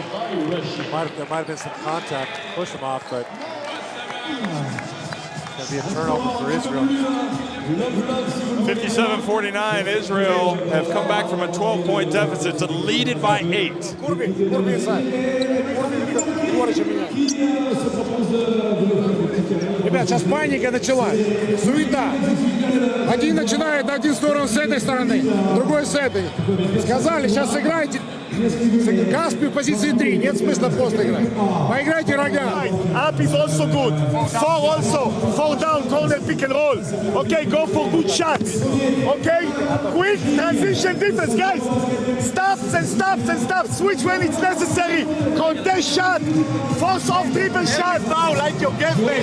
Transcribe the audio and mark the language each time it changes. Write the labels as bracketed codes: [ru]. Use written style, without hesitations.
[en] There might have been some contact, push him off, but it's going to be a turnover for Israel. 57-49, Israel have come back from a 12-point deficit to lead it by 8. [ru] Ребят, сейчас паника началась, суета. Один начинает, один сторону с этой стороны, другой с этой. Сказали, сейчас играйте Каспий в позиции 3, нет смысла просто играть. Поиграйте рога. [en] Up is also good. 4 also. 4 down, corner, pick and roll. Okay, go for good shots. Okay? Quick transition defense, guys. Stops and stops and stops. Switch when it's necessary. Contest shot. Force off dribble shot. Foul like your gameplay.